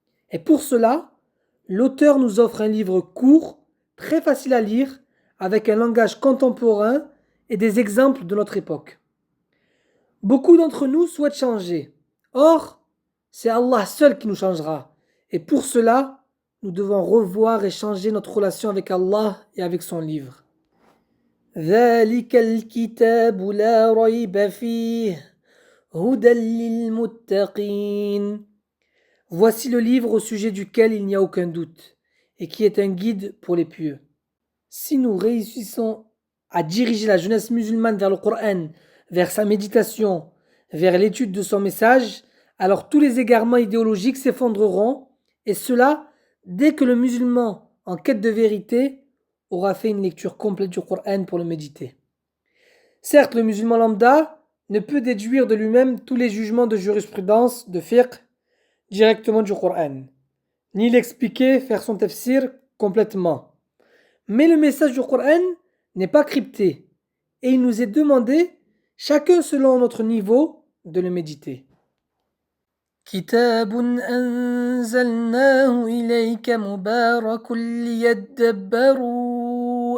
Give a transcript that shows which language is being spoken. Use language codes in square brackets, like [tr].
[fr] Et pour cela, l'auteur nous offre un livre court, très facile à lire, avec un langage contemporain et des exemples de notre époque. Beaucoup d'entre nous souhaitent changer. Or, c'est Allah seul qui nous changera. Et pour cela, nous devons revoir et changer notre relation avec Allah et avec son livre. [ar] ذلك الكتاب لا ريب فيه هدى للمتقين. [fr] Voici le livre au sujet duquel il n'y a aucun doute et qui est un guide pour les pieux. Si nous réussissons à diriger la jeunesse musulmane vers le Coran, vers sa méditation, vers l'étude de son message, alors tous les égarements idéologiques s'effondreront, et cela dès que le musulman en quête de vérité aura fait une lecture complète du Coran pour le méditer. Certes, le musulman lambda ne peut déduire de lui-même tous les jugements de jurisprudence, de fiqh, directement du Coran, ni l'expliquer, faire son tafsir complètement. Mais le message du Coran n'est pas crypté, et il nous est demandé, chacun selon notre niveau, de le méditer. [ar] كتاب أنزلناه إليك مبارك ليدبروا